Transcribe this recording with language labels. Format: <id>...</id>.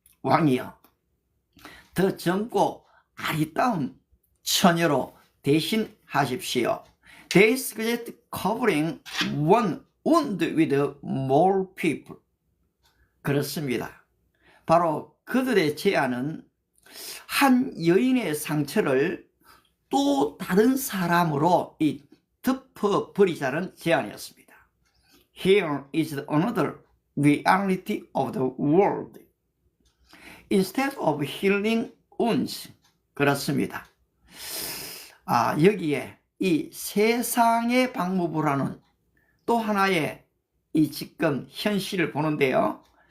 <ko>왕이여, 더 젊고 아리따운 처녀로 대신하십시오.</ko> <en>They suggest covering one wound with more people.</en> <ko>그렇습니다. 바로 그들의 제안은 한 여인의 상처를 또 다른 사람으로 덮어버리자는 제안이었습니다.</ko> <en>Here is another reality of the world. Instead of healing wounds.</en> <ko>그렇습니다. 여기에 이 세상의 방법을 하는 또 하나의 이 지금 현실을 보는데요.</ko>